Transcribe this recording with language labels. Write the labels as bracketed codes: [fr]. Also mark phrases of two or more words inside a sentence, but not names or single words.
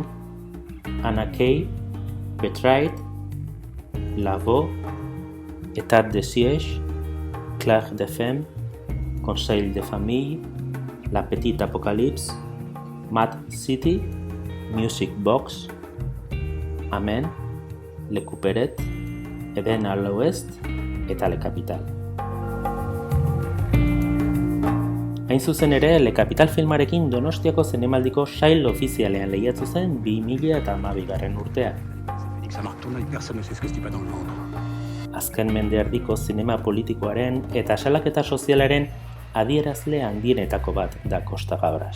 [eu] Anna Kay, Betrayed, Lavaux, État de siège, Claire de Femme, Conseil de famille, La Petite Apocalypse, Mad City, Music Box, Amen, Le Couperet, Eden à l'Ouest eta Le Capital. Hain zuzen ere, Le Capital filmarekin Donostiako zinemaldiko sail ofizialean lehiatu zen 2012 urtean. Azken mendeardiko zinema politikoaren eta salaketa sozialaren adierazle handienetako bat da Kosta Gabras.